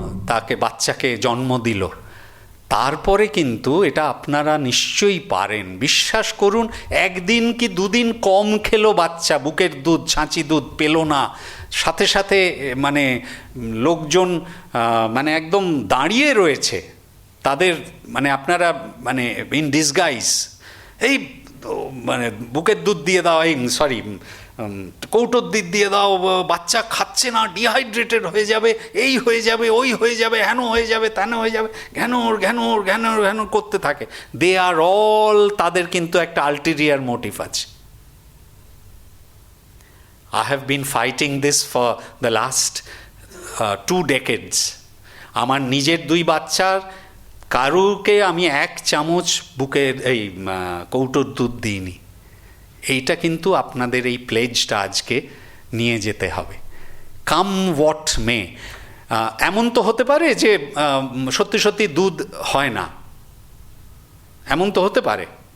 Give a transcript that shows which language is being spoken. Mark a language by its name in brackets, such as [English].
[Bangla] তাকে বাচ্চাকে জন্ম দিল, তারপরে কিন্তু এটা আপনারা নিশ্চয়ই পারেন, বিশ্বাস করুন, 1 দিন কি 2 দিন কম খেলো বাচ্চা, বুকের দুধ, ছাঁচি দুধ পেল না, সাথে সাথে মানে লোকজন মানে একদম দাঁড়িয়ে রয়েছে তাদের, মানে আপনারা মানে [English] in disguise, [Bangla] এই মানে বুকের দুধ দিয়ে দাও, এই সরি কৌটোর দুধ দিয়ে দাও, বাচ্চা খাচ্ছে না, ডিহাইড্রেটেড হয়ে যাবে, এই হয়ে যাবে, ওই হয়ে যাবে, হেন হয়ে যাবে, তেন হয়ে যাবে, ঘ্যানোর ঘ্যানোর ঘ্যানোর ঘ্যানোর করতে থাকে। [English] they are all, [Bangla] তাদের কিন্তু একটা আলটেরিয়ার মোটিভ আছে। [English] I have been fighting this for the last 2 decades. [Bangla] আমার নিজের 2 বাচ্চার কারুকে আমি 1 চামচ বুকের এই কৌটোর দুধ দিইনি। এইটা কিন্তু আপনাদের এই প্লেজটা আজকে নিয়ে যেতে হবে। [English] Come what may. [Bangla] এমন তো হতে পারে যে সত্যি সত্যি দুধ হয় না, এমন তো হতে পারে।